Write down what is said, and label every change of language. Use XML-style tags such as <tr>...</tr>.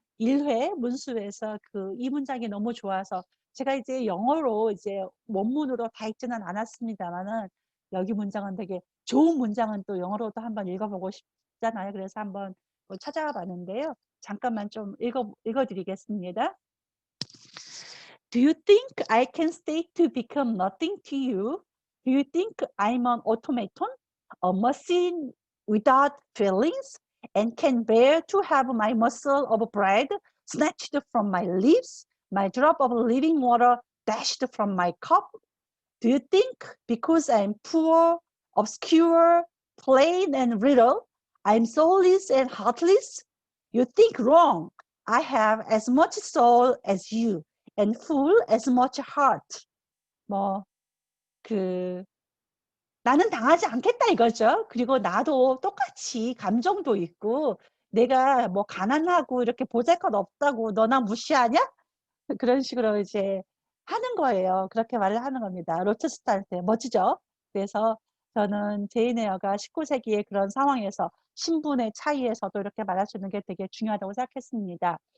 <ko>1회 문수에서 그 이 문장이 너무 좋아서 제가 이제 영어로 이제 원문으로 다 읽지는 않았습니다만은 여기 문장은 되게 좋은 문장은 또 영어로도 한번 읽어보고 싶잖아요. 그래서 한번 찾아와 봤는데요. 잠깐만 좀 읽어드리겠습니다.</ko> <en>Do you think I can stay to become nothing to you? Do you think I'm an automaton, a machine without feelings, and can bear to have my morsel of bread snatched from my lips, my drop of living water dashed from my cup? Do you think because I'm poor, obscure, plain and brittle, I'm soulless and heartless? You think wrong. I have as much soul as you and full as much heart.</en> <ko>뭐, 나는 당하지 않겠다 이거죠. 그리고 나도 똑같이 감정도 있고 내가 뭐 가난하고 이렇게 보잘것 없다고 너나 무시하냐? 그런 식으로 이제 하는 거예요. 그렇게 말을 하는 겁니다. 로체스터한테. 멋지죠? 그래서 저는 제인 에어가 19세기의 그런 상황에서 신분의 차이에서도 이렇게 말할 수 있는 게 되게 중요하다고 생각했습니다.</ko>